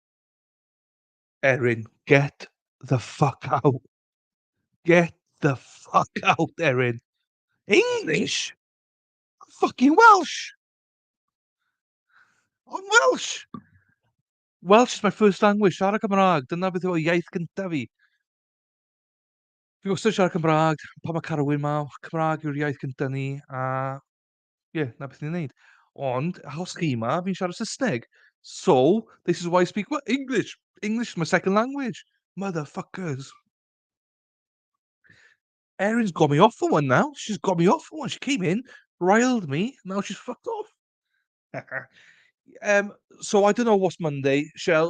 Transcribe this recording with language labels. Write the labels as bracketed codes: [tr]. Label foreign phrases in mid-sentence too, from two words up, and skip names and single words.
[en] Erin, get the fuck out. Get the fuck out, Erin. English? I'm fucking Welsh. I'm Welsh. Welsh is my first language. [cy] Siarad Cymraeg. Dyna beth yw iaith gyntaf fi. Fi wastad siarad Cymraeg, pan mae Carwyn 'ma, Cymraeg yw'r iaith gynta ni, a ie, 'na beth ni'n neud. Ond, achos chi 'ma, fi'n siarad Saesneg. [en] So, this is why I speak English. English is my second language. Motherfuckers. Erin's got me off for one now. She's got me off for one. She came in, riled me, now she's fucked off. So I don't know what's Monday, Shell.